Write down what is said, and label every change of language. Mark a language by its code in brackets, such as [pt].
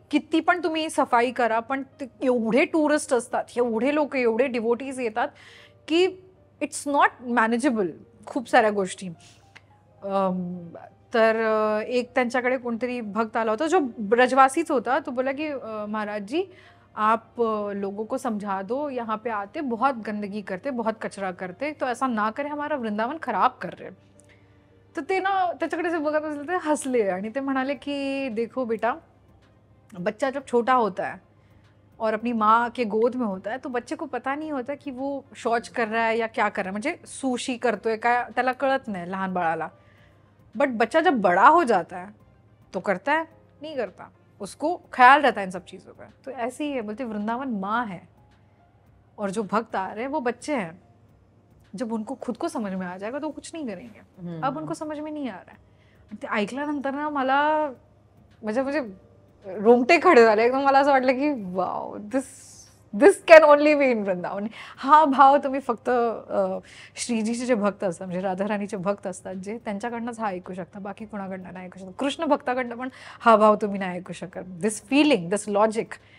[mr] किती पण तुम्ही सफाई करा, पण एवढे टुरिस्ट असतात, एवढे लोक, एवढे डिवोटीज येतात की [en] it's not manageable [mr] खूप साऱ्या गोष्टी. तर एक त्यांच्याकडे कोणतरी भक्त आला होता जो ब्रजवासीच होता. [hi] तो बोला की महाराज जी, आप लोगों को समझा दो, यहाँ पे आते बहुत गंदगी करते, बहुत कचरा करते, तो ऐसा ना करे, हमारा वृंदावन खराब कर रहे. [mr] तर ते ना त्याच्याकडे जे बघत असले ते हसले आणि ते म्हणाले की [hi] देखो बेटा, बच्चा जब छोटा होता है और अपनी माँ के गोद में होता है तो बच्चे को पता नहीं होता कि वो शौच कर रहा है या क्या कर रहा है, [mr] म्हणजे सुशी करतोय काय त्याला कळत नाही लहान बाळाला. [hi] बट बच्चा जब बड़ा हो जाता है तो करता है, नहीं करता, उसको ख्याल रहता है इन सब चीज़ों का. तो ऐसे ही है, बोलते वृंदावन माँ है और जो भक्त आ रहे हैं वो बच्चे हैं. जब उनको खुद को समझ में आ जाएगा तो कुछ नहीं करेंगे. अब उनको समझ में नहीं आ रहा है. [mr] ते ऐकल्यानंतर ना मला म्हणजे रोमटे खडे झाले एकदम. मला असं वाटलं की [en] Wow, this can only be in Vrindavan. [mr] हा भाव तुम्ही फक्त श्रीजीचे जे भक्त असतात, म्हणजे राधाराणीचे भक्त असतात जे, त्यांच्याकडनंच हा ऐकू शकता, बाकी कोणाकडनं नाही ऐकू शकता. कृष्ण भक्ताकडनं पण हा भाव तुम्ही नाही ऐकू शकत. [en] this feeling, this logic